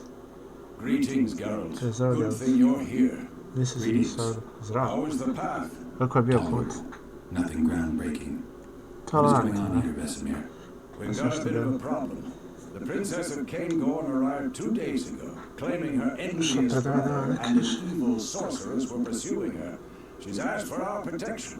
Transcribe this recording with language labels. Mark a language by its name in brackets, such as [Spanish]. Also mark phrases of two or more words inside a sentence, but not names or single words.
[English] Greetings, Geralt. Good thing you're here. Greetings. Zdravo. How is the path? [Serbian] Kako je bio put? [English] Nothing groundbreaking. [Serbian] To [English] What is going on [Serbian] lako. [English] here, Vesemir? We've got a bit of a problem. The Princess of Cairngorm arrived 2 days ago, claiming her envious brother and an evil sorceress were pursuing her. She's asked for our protection.